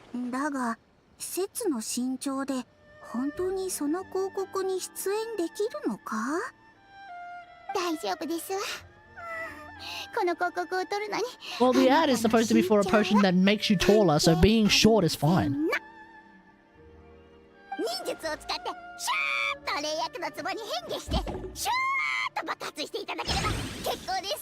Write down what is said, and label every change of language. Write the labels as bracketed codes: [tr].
[ja] だが施設の身長で本当にその広告に出演できるのか？大丈夫ですわ。この広告を取るのに。 [en] Well, the ad is supposed to be for a potion that makes you taller, so being short is fine. [ja] 忍術を使ってシューッと霊薬の壺に変化してシューッと爆発していただければ結構ですの。